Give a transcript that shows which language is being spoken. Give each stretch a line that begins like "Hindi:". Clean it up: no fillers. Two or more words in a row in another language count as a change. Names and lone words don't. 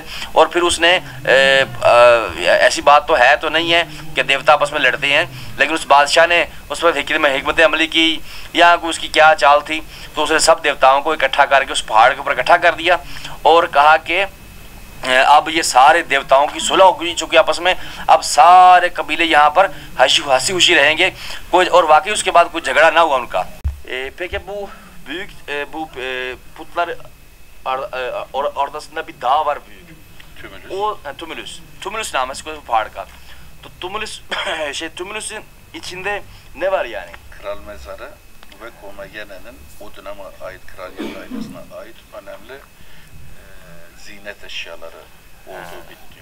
Urdu: اور پھر اس نے ایسی بات تو ہے تو نہیں ہے کہ دیوتا آپس میں لڑتے ہیں، لیکن اس بادشاہ نے اس پر حکمت عملی کی یا اس کی کیا چال تھی، تو اس نے سب دیوتاؤں کو اکٹھا کر کے اس پہاڑ کے اوپر اکٹھا کر دیا اور کہا کہ اب یہ سارے دیوتاؤں کی صلح ہو چکی آپس میں، اب سارے قبیلے یہاں پر ہنسی خوشی رہیں گے کوئی، اور واقعی اس کے بعد کوئی جھگڑا نہ ہوا ان کا.
Turkish: Peki bu putlar ortasında bir dağ var büyük. Tümülüs. O Tumulus namı bu
Urdu: پہاڑ کا.
Turkish: To Tumulus'un içinde ne var yani? Kral mezarı ve Komagena'nın o döneme ait kraliyet ailesine ait önemli ziynet eşyaları olduğu biliniyor.